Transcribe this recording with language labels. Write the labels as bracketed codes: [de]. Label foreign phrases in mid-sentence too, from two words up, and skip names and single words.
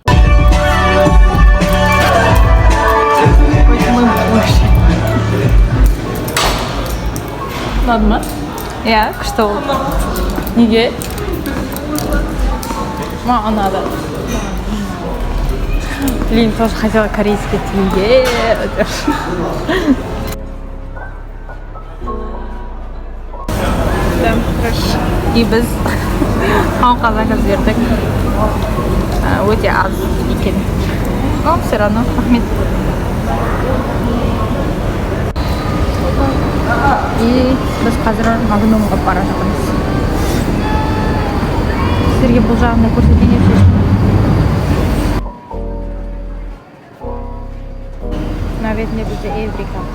[kk] Ұнады ма? Иә, күшті ол. Неге? Маған ұнады. [ru] Блин, тоже хотела корейский тенге. [kk] И біз қауқа заказ бердік. Өте аз екен. [ru] Но все равно рахмет. [kk] И біз қазір магнумға бара жатырмыз. Сіздерге бұл жағында көрсетейін деп шештім. Мына бетінде бізде Эврика.